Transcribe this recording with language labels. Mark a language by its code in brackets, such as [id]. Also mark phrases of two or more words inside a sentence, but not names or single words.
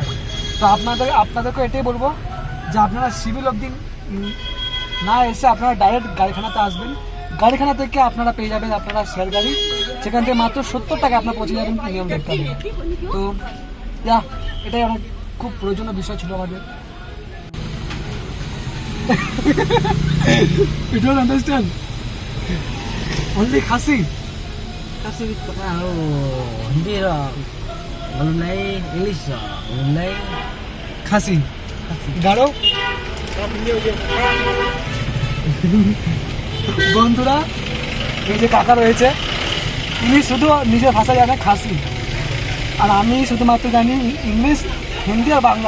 [bn] তো আপনাদেরকে এটাই বলবো যে আপনারা সিভিল অবধি না এসে আপনারা ডাইরেক্ট গাড়িখানাতে আসবেন। গাড়িখানা থেকে আপনারা পেয়ে যাবেন আপনারা শেয়ার গাড়ি, সেখান থেকে মাত্র 70 টাকা আপনারা পৌঁছে যাবেন প্রিমিয়াম দেখতে হবে। তো এটাই অনেক খুব প্রয়োজনীয় বিষয় ছিল আমাদের। [en] You don't understand? Only Khasi? [ms] Kasi tahu hindi lah. Belum naik English lah. Belum naik Khasi. Garo? [bn] বন্ধুরা, এই যে কাকা রয়েছে, ইনি শুধু নিজের ভাষা জানে খাসি, আর আমি শুধুমাত্র জানি ইংলিশ, হিন্দি আর বাংলা।